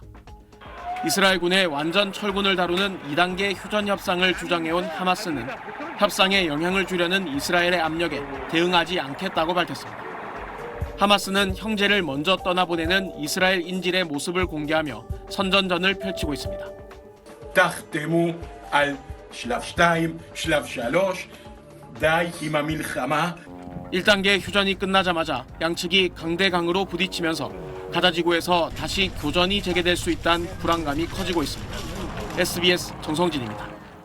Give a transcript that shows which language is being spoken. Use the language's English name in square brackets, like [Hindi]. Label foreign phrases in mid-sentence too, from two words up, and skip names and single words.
[Korean] 이스라엘군의 완전 철군을 다루는 2단계 휴전 협상을 주장해온 하마스는 협상에 영향을 주려는 이스라엘의 압력에 대응하지 않겠다고 밝혔습니다. 하마스는 형제를 먼저 떠나보내는 이스라엘 인질의 모습을 공개하며 선전전을 펼치고 있습니다. [Hebrew] תחתמו על שלב 2, שלב 3, די עם המלחמה. [Korean] 1단계 휴전이 끝나자마자 양측이 강대강으로 부딪히면서 가자지구에서 다시 교전이 재개될 수 있다는 불안감이 커지고 있습니다. SBS 정성진입니다.